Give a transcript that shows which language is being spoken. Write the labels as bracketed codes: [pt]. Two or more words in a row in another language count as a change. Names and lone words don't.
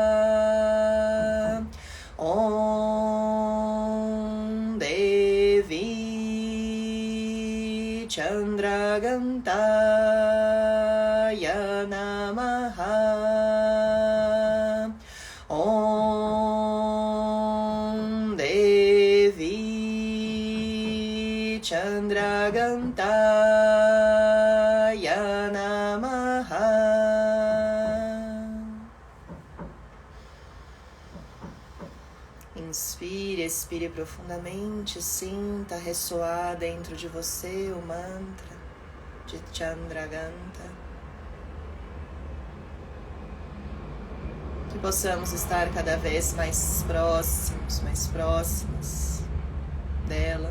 [sa] ॐ देवी चन्द्रघण्टायै नमः. ॐ देवी चन्द्रघण्टायै नमः. [pt] Inspire, expire profundamente, sinta ressoar dentro de você o mantra de Chandraganta. Que possamos estar cada vez mais próximas dela.